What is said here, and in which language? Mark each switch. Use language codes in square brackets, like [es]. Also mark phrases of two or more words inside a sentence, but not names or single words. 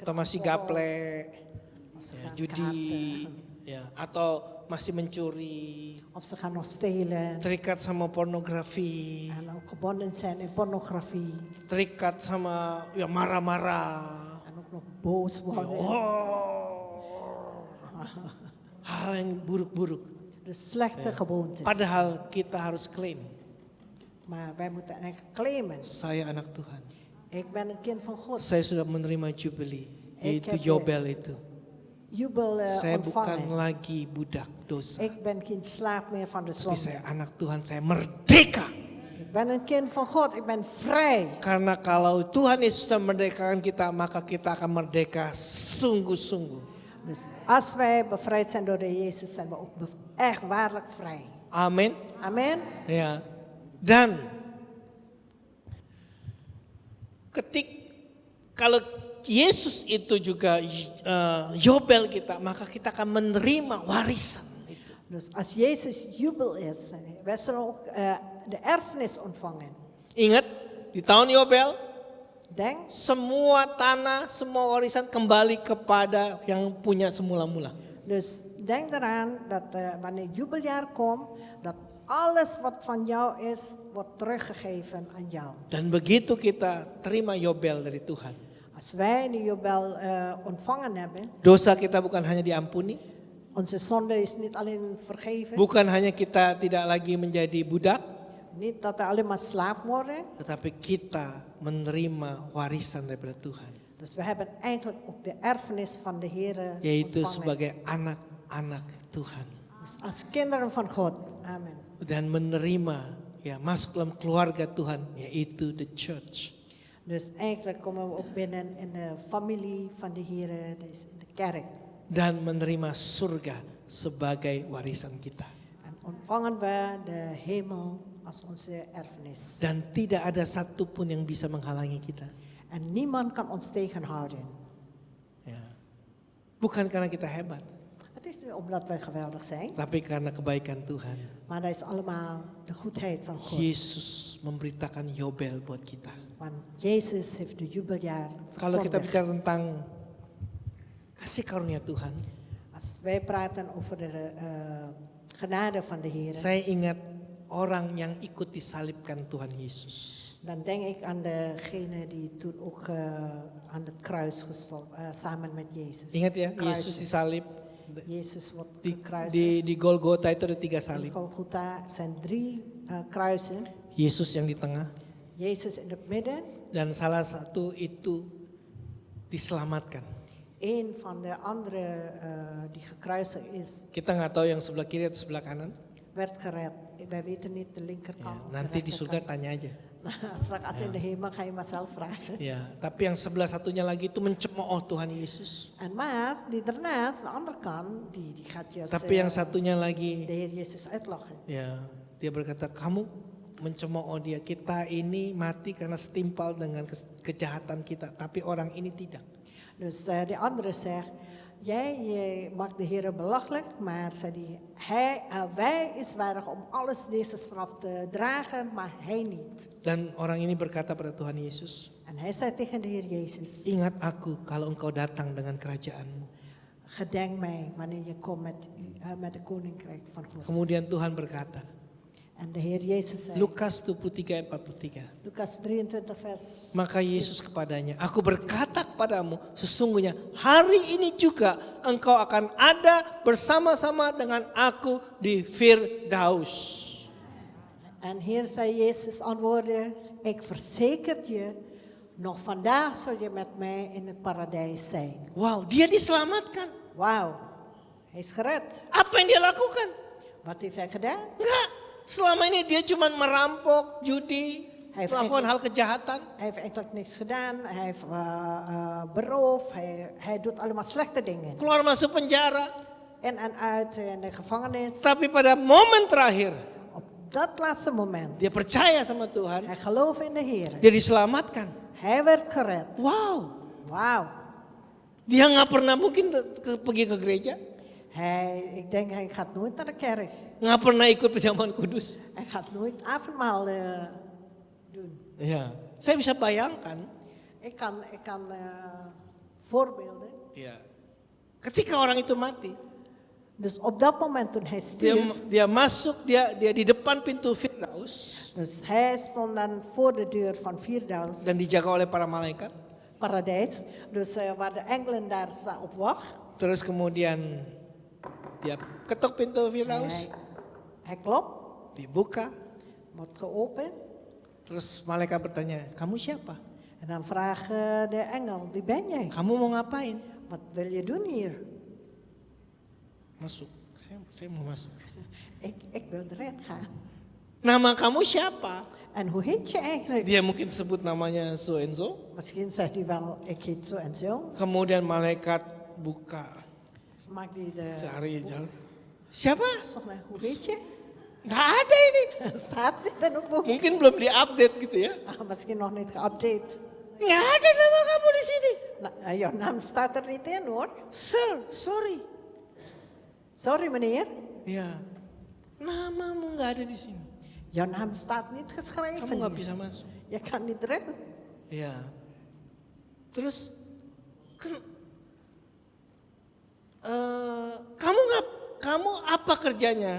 [id] Atau masih alcohol. gaple, [nl] of ze [id] ya, [nl] gaan [id] judi, [nl] kaarten, [id] ya, atau masih mencuri, [nl] of ze gaan nog stelen. [id] terikat sama pornografi, [nl] En ook gebonden zijn in pornografie. [id] terikat sama ya marah-marah. [nl] En ook nog boos worden. [id] Hal yang buruk-buruk. [nl] Dus slechte gewoontes. [id] Padahal kita harus klaim, [nl] Maar wij moeten eigenlijk claimen. [id] saya anak Tuhan. [nl] Ik ben een kind van God. [id] Saya sudah menerima Jubilee, yaitu [nl] heb [id] Yobel itu. [nl] Jubel [id] Saya bukan [nl] ontvangen. [id] lagi budak dosa. [nl] Ik ben geen slaaf meer van de [id] Tapi [nl] zonde. [id] saya anak Tuhan, saya merdeka. [nl] Ik ben een kind van God. Ik ben vrij. [id] Karena kalau Tuhan Yesus sudah merdekakan kita, maka kita akan merdeka sungguh-sungguh. [nl] Dus als wij bevrijd zijn door de Jezus, zijn we ook echt waarlijk vrij. [id] Amin. [nl] Amen. [id] Ya. Dan kalau Yesus itu juga Yobel kita, maka kita akan menerima warisan itu. [nl] Dus als Jezus jubel is, wij zullen ook de erfenis ontvangen. [id] Ingat di tahun Yobel, [nl] Denk, [id] semua tanah, semua warisan kembali kepada yang punya semula-mula. [nl] dus denk eraan dat wanneer jubeljaar komt, dat alles wat van jou is, wordt teruggegeven aan jou. [id] Dan begitu kita terima Yobel dari Tuhan, [nl] Als wij de jubel ontvangen hebben, [id] dosa kita bukan hanya diampuni, [nl] onze zonde is niet alleen vergeven, [id] bukan hanya kita tidak lagi menjadi budak, [nl] niet dat we alleen maar slaaf worden. [id] tetapi kita menerima warisan daripada Tuhan, [nl] Dus we hebben eigenlijk ook de erfenis van de Heer [id] yaitu [nl] ontvangen. [id] sebagai anak-anak Tuhan. [nl] Dus als kinderen van God. Amen. [id] Dan menerima, ya, masuk dalam keluarga Tuhan, yaitu [en] the church. [nl] Dus eigenlijk komen we ook binnen in de familie van de Heer, dus in de kerk. [id] Dan menerima surga sebagai warisan kita. [nl] En ontvangen we de hemel als onze erfenis. [id] Dan tidak ada satupun yang bisa menghalangi kita. [nl] En niemand kan ons tegenhouden. [id] Ya. Bukan karena kita hebat, [nl] Het is niet omdat wij geweldig zijn, [id] tapi karena kebaikan Tuhan. [nl] maar dat is allemaal de goedheid van God. [id] Yesus memberitakan Yobel buat kita. [nl] Want Jezus heeft de jubeljaar [id] Kalau kita [nl] verkondigd. [id] bicara tentang kasih karunia Tuhan, [nl] Als wij praten over de genade van de Heer, [id] saya ingat orang yang ikut disalibkan Tuhan Yesus. [nl] dan denk ik aan degene die toen ook aan het kruis samen met Jezus. [id] Ingat ya, [nl] Kruisen. [id] Yesus disalib [nl] Jezus wordt [id] di, [nl] gekruisigd. [id] di Golgota itu ada 3 [nl] In [id] salib. [nl] Golgotha zijn 3 kruisen. [id] Yesus yang di tengah [nl] Jezus in het midden. [id] dan salah satu itu diselamatkan. [nl] Een van de andere die gekruisigd is, [id] Kita nggak tahu yang sebelah kiri atau sebelah kanan. [nl] werd gered. Wij weten niet de [id] Ya, [nl] linkerkant of [id] nanti [nl] de [id] di surga [nl] rechterkant. [id] tanya aja. [nl] Straks als in de hemel ga je maar zelf vragen. [id] Ya, tapi yang sebelah satunya lagi itu mencemooh Tuhan Yesus. [nl] En maar die daarnaast, de andere kant, die gaat je [id] Tapi yang satunya [nl] de [id] lagi, [nl] Heer Jezus uitlachen. [id] ya, dia berkata, kamu mencemooh dia. Kita ini mati karena setimpal dengan kejahatan kita, tapi orang ini tidak. [nl] Dus de andere zegt, jij maakt de Heer belachelijk, maar zei die, wij is waardig om alles deze straf te dragen, maar hij niet. [id] Dan orang ini berkata pada Tuhan Yesus, [nl] En hij zei tegen de Heer Jezus, [id] ingat aku kalau engkau datang dengan kerajaanmu. [nl] gedenk mij wanneer je komt met de koninkrijk van God. [id] Kemudian Tuhan berkata, [nl] En de Heer Jezus zei, [id] Lukas 23:43. [nl] Lucas 23 vers, [id] Maka Yesus kepadanya, aku berkata kepadamu, sesungguhnya hari ini juga engkau akan ada bersama-sama dengan aku di Firdaus. [nl] en hier zei Jezus antwoordde, ik verzeker je, nog vandaag zul je met mij in het paradijs zijn. [id] Wow, dia diselamatkan. [nl] Wauw, hij is gered. [id] Apa yang dia lakukan? [nl] Wat heeft hij gedaan? [id] Enggak. Selama ini dia cuma merampok, judi, [nl] Hij heeft [id] melakukan hal [nl] eigenlijk- [id] kejahatan. [nl] Hij heeft eigenlijk niks gedaan. Hij heeft beroofd. Hij doet allemaal slechte dingen. [id] Keluar masuk penjara. [nl] In en uit in de gevangenis. [id] Tapi pada momen terakhir, [nl] Op dat laatste moment. [id] dia percaya sama Tuhan. [nl] Hij geloofde in de Heer. [id] Dia diselamatkan. [nl] Hij werd gered. [id] Wow. [nl] Wauw. [id] Dia nggak pernah mungkin pergi ke gereja. [nl] Ik denk hij gaat nooit naar de kerk. [id] Nggak pernah ikut perjamuan kudus. [nl] Hij gaat nooit avondmaal doen. [id] Ya, saya bisa bayangkan. [nl] Ik kan voorbeelden. [id] Ya. Ketika orang itu mati, [nl] Dus op dat moment toen hij stierf. [id] dia masuk, dia di depan pintu Firdaus [nl] Dus hij stond dan voor de deur van Firdaus. [id] dan dijaga oleh para malaikat. [nl] Paradijs. Dus waar de engelen daar staan op wacht. [id] Terus kemudian dia ketok pintu Firdaus, [nl] Hij klopt, [id] dibuka. [nl] wordt geopend. [id] Terus malaikat bertanya, kamu siapa? [nl] En dan vraagt de engel, wie ben jij? [id] Kamu mau ngapain? [nl] Wat wil je doen hier? [id] Masuk. Saya mau masuk. [nl] Ik wil erin gaan. [id] Nama kamu siapa? [nl] En hoe heet je eigenlijk? [id] Dia mungkin sebut namanya [en] so and so. [nl] Misschien zegt hij wel, ik heet zo en zo. [id] Kemudian malaikat buka. [nl] Maakt hij de... [id] Cari jalan. Siapa? [nl] Zeg maar, hoe heet je? [id] Nggak ada ini. [nl] Staat niet in het boek. [id] Mungkin belum diupdate gitu ya. [nl] Misschien nog niet geüpdate. [id] Nggak ada nama kamu di sini. [nl] Nou, jouw naam staat er niet in hoor. [en] Sir, sorry. [nl] Sorry meneer, [id] Ya, namamu nggak ada di sini. [nl] jouw naam staat niet geschreven [id] Kamu nggak [nl] hier. [id] bisa masuk. [nl] Je kan niet erin. [id] Ya. Terus kan, kamu apa kerjanya?